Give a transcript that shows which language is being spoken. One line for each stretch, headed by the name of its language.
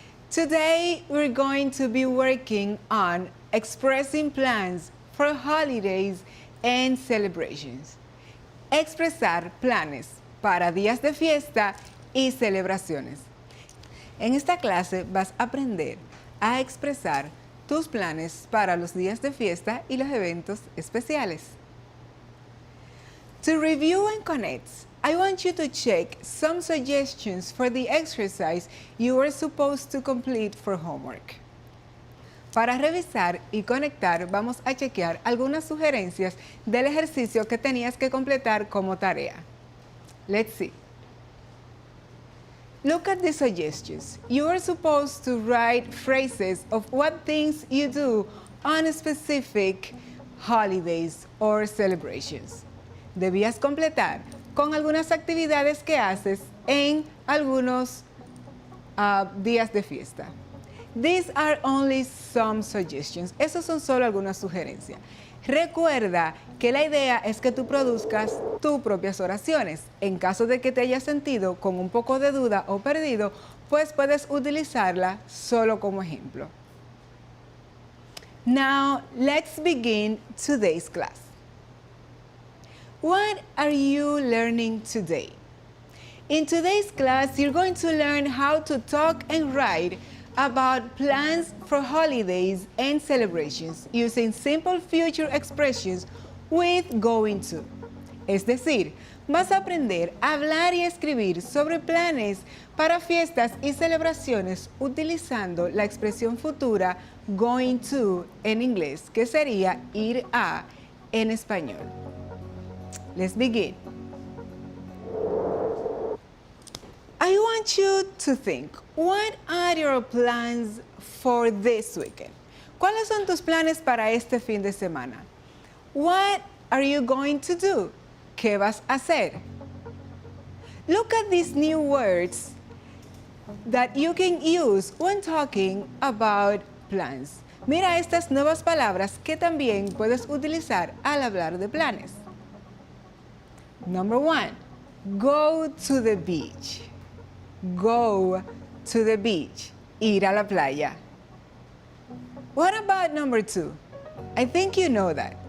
English: Today, we're going to be working on expressing plans for holidays and celebrations.
Spanish: Expresar planes para días de fiesta y celebraciones. En esta clase vas a aprender a expresar tus planes para los días de fiesta y los eventos especiales.
English: To review and connect, I want you to check some suggestions for the exercise you are supposed to complete for homework.
Spanish: Para revisar y conectar, vamos a chequear algunas sugerencias del ejercicio que tenías que completar como tarea.
English: Let's see. Look at the suggestions. You are supposed to write phrases of what things you do on specific holidays or celebrations.
Spanish: Debías completar con algunas actividades que haces en algunos días de fiesta.
English: These are only some suggestions.
Spanish: Esos son solo algunas sugerencias. Recuerda que la idea es que tú produzcas tus propias oraciones. En caso de que te hayas sentido con un poco de duda o perdido, pues puedes utilizarla solo como ejemplo.
English: Now, let's begin today's class. What are you learning today? In today's class, you're going to learn how to talk and write about plans for holidays and celebrations using simple future expressions with going to.
Spanish: Es decir, vas a aprender a hablar y escribir sobre planes para fiestas y celebraciones utilizando la expresión futura going to en inglés, que sería ir a en español.
English: Let's begin. I want you to think, what are your plans for this weekend?
Spanish: ¿Cuáles son tus planes para este fin de semana?
English: What are you going to do?
Spanish: ¿Qué vas a hacer?
English: Look at these new words that you can use when talking about plans.
Spanish: Mira estas nuevas palabras que también puedes utilizar al hablar de planes.
English: Number 1, go to the beach. Go to the beach.
Spanish: Ir a la playa.
English: What about number 2? I think you know that.